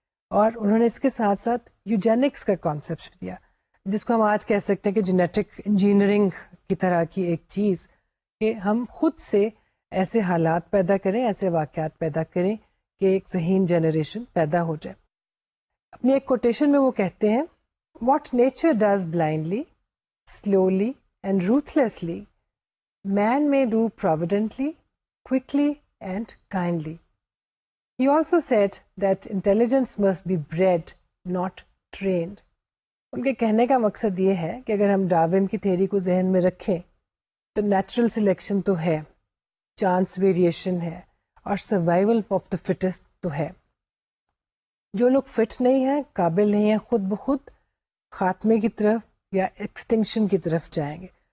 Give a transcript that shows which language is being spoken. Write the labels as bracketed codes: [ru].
[ur] اور انہوں نے اس کے ساتھ ساتھ یوجینکس کا کانسیپٹ دیا, جس کو ہم آج کہہ سکتے ہیں کہ جینیٹک انجینئرنگ کی طرح کی ایک چیز, کہ ہم خود سے ایسے حالات پیدا کریں, ایسے واقعات پیدا کریں کہ ایک ذہین جنریشن پیدا ہو جائے. اپنی ایک کوٹیشن میں وہ کہتے ہیں, [en] What nature does blindly, slowly and ruthlessly, man may do providently, quickly and kindly. He also said that intelligence must be bred, not trained. [ur] ان کے کہنے کا مقصد یہ ہے کہ اگر ہم ڈارون کی تھیوری کو ذہن میں رکھیں تو نیچرل سلیکشن تو ہے, چانس ویریشن ہے, اور سروائیول آف دا فٹسٹ تو ہے. جو لوگ فٹ نہیں ہیں, قابل نہیں ہیں, خود بخود خاتمے کی طرف یا ایکسٹنکشن کی طرف جائیں گے.